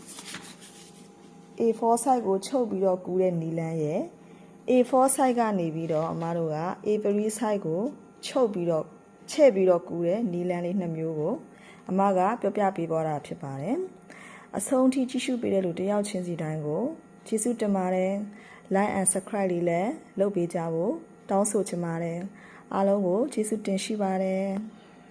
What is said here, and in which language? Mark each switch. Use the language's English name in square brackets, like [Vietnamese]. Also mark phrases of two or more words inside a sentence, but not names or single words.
[Burmese] A4 site ကိုချုပ်ပြီးတော့ကူးတဲ့နီလန်းရဲ့ A4 site ကနေပြီးတော့အမတို့က A3 site ကိုချုပ်ပြီးတော့ချဲ့ပြီးတော့ကူးတဲ့နီလန်းလေးနှစ်မျိုးကိုအမကပြောပြပေးပေါ်တာဖြစ်ပါတယ်အဆုံးထိကြည့်ရှုပေးတဲ့လူတယောက်ချင်းစီတိုင်းကိုကျေးဇူးတင်ပါတယ် [English] like and subscribe [Burmese] လေးလည်းလုပ်ပေးကြဖို့တောင်းဆိုချင်ပါတယ်အားလုံးကိုကျေးဇူးတင်ရှိပါတယ်